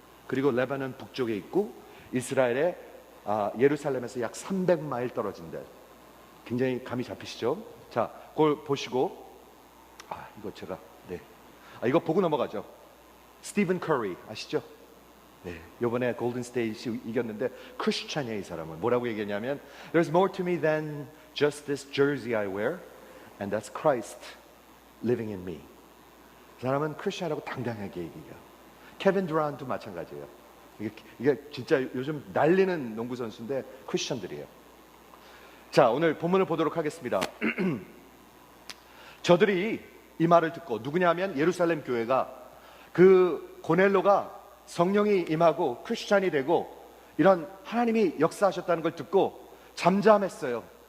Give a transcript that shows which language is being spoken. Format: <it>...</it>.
<ko>그리고 레바논 북쪽에 있고, 이스라엘의 예루살렘에서 약 300마일 떨어진 데. 굉장히 감이 잡히시죠? 자, 그걸 보시고, 이거 제가, 네. 이거 보고 넘어가죠. 스티븐 커리 아시죠? 네, 이번에 골든 스테이지 이겼는데 크리스찬이에요. 이 사람은 뭐라고 얘기했냐면</ko> <en>There's more to me than just this jersey I wear and that's Christ living in me.</en> <ko>이 사람은 크리스찬이라고 당당하게 얘기해요. 케빈 듀란트도 마찬가지예요. 이게 진짜 요즘 날리는 농구 선수인데 크리스찬들이에요. 자, 오늘 본문을 보도록 하겠습니다. 저들이 이 말을 듣고, 누구냐면 예루살렘 교회가, 그 고넬로가 성령이 임하고 크리스찬이 되고 이런 하나님이 역사하셨다는 걸 듣고 잠잠했어요.</ko>